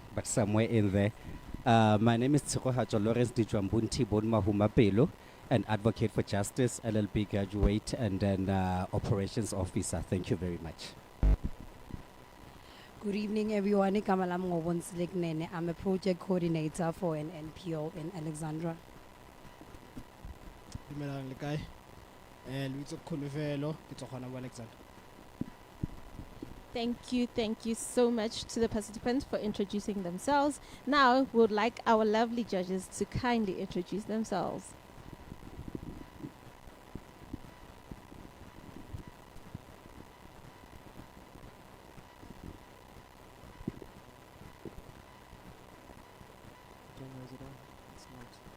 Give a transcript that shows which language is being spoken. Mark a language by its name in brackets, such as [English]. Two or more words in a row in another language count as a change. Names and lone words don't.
[English] But somewhere in there. My name is Tsikohacho Lawrence Dijwambunti Bonmahuma Pelo, an advocate for justice, LLB graduate, and then operations officer. Thank you very much. Good evening, everyone. Kamalam Ngobonsilik Nene. I'm a project coordinator for an NPO in Alexandra. [Tswana] Dumelang le kae? Luitso Khuluvelo, ke tswa gona mo Alexandra. [English] Thank you so much to the participants for introducing themselves. Now, we would like our lovely judges to kindly introduce themselves. It's not.